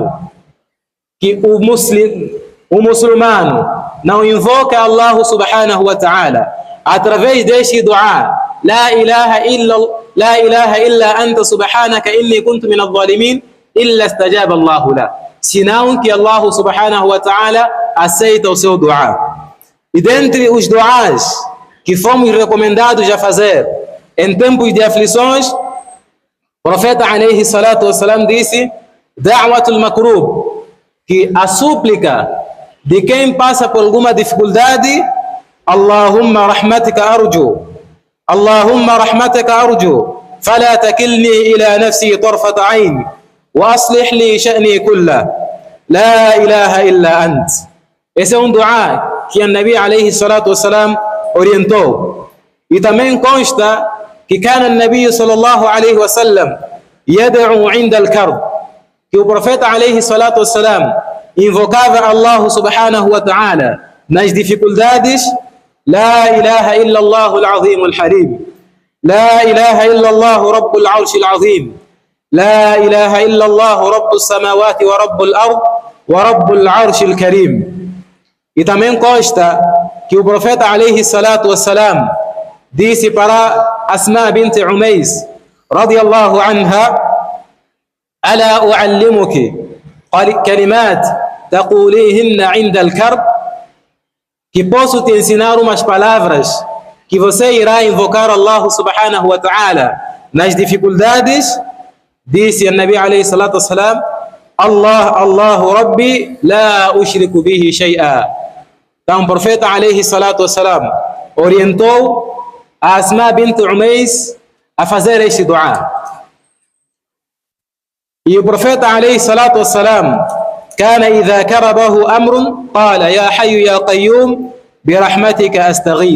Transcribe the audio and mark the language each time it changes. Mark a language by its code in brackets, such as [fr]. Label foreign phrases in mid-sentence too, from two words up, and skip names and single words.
[pt] Que o muçulmano não invoca Allah [ar] سبحانه وتعالى [pt] através deste dua, [ar] لا إله إلا أنت سبحانك إني كنت من الظالمين إلا استجاب الله له, [pt] senão que Allah [ar] سبحانه وتعالى [pt] aceita o seu dua. E dentre os duas que fomos recomendados a fazer em tempos de aflições, o profeta [ar] عليه الصلاة والسلام [pt] disse: [ar] دعوة المكروب, [pt] que a súplica de quem passa por alguma dificuldade, [ar] اللهم رحمتك أرجو اللهم رحمتك أرجو فلا تكلني إلى نفسي طرفة عين وأصلح لي شأني كله لا إله إلا أنت. [pt] Esse é um dua que a Nabi [ar] عليه الصلاة والسلام [pt] orientou. E também consta que [ar] كان النبي صلى الله عليه وسلم يدعو عند الكرب, [pt] que o profeta [ar] عليه الصلاة والسلام [pt] invocava Allah [ar] سبحانه وتعالى [pt] nas dificuldades: [ar] لا إله إلا الله العظيم الحليم لا إله إلا الله رب العرش العظيم لا إله إلا الله رب السماوات ورب الأرض ورب العرش الكريم. [pt] E também consta que o profeta [ar] عليه الصلاة والسلام [pt] disse para Asma bint Umays [ar] رضي الله عنها: ألا أعلمك كلمات تقولينهن عند الكرب, [pt] que posso te ensinar umas palavras que você irá invocar Allah [ar] سبحانه وتعالى [pt] nas dificuldades. Disse a Nabi [ar] عليه الصلاة والسلام الله ربي لا أشرك به شيئا. [pt] Então o profeta [ar] عليه الصلاة والسلام [pt] orientou a Asma bint Umays a fazer este dua. E o profeta [ar] عليه الصلاة والسلام كان إذا كربه أمر قال يا حي يا قيوم برحمتك أستغيث.